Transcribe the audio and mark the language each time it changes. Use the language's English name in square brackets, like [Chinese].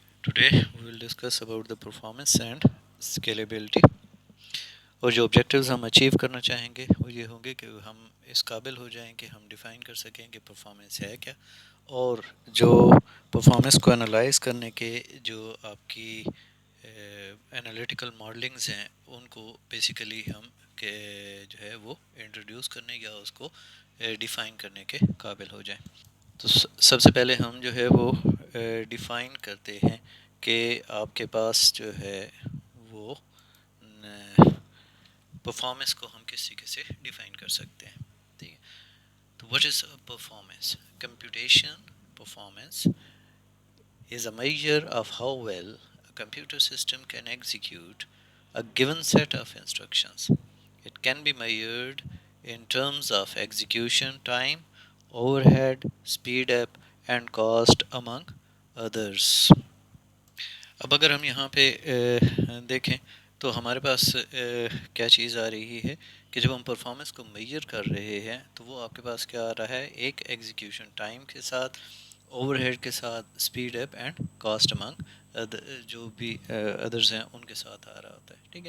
[English] Today we will discuss about the performance and scalability [Urdu] اور جو objectives ہم achieve کرنا چاہیں گے وہ یہ ہوں گے کہ ہم اس قابل ہو جائیں کہ ہم ڈیفائن کر سکیں کہ پرفارمنس ہے کیا، اور جو پرفارمنس کو انالائز کرنے کے جو آپ کی انالیٹیکل ماڈلنگز ہیں ان کو بیسیکلی ہم کہ جو ہے وہ انٹروڈیوس کرنے یا اس کو ڈیفائن کرنے کے قابل ہو جائیں. تو سب سے پہلے ہم جو ہے وہ ڈیفائن کرتے ہیں کہ آپ کے پاس جو ہے وہ پرفارمنس کو ہم کس طریقے سے ڈیفائن کر سکتے ہیں. ٹھیک ہے، تو [English] What is performance? Computation performance is a measure of how well a computer system can execute a given set of instructions. It can be measured in terms of execution time, overhead, speed up, and cost among others. [Urdu] اب اگر ہم یہاں پہ دیکھیں تو ہمارے پاس کیا چیز آ رہی ہے کہ جب ہم پرفارمنس کو میجر کر رہے ہیں تو وہ آپ کے پاس کیا آ رہا ہے، ایک ایگزیکیوشن ٹائم کے ساتھ، اوور ہیڈ کے ساتھ، [English] speed up and cost among [Urdu] جو بھی ادرز ہیں ان کے ساتھ آ رہا ہوتا ہے.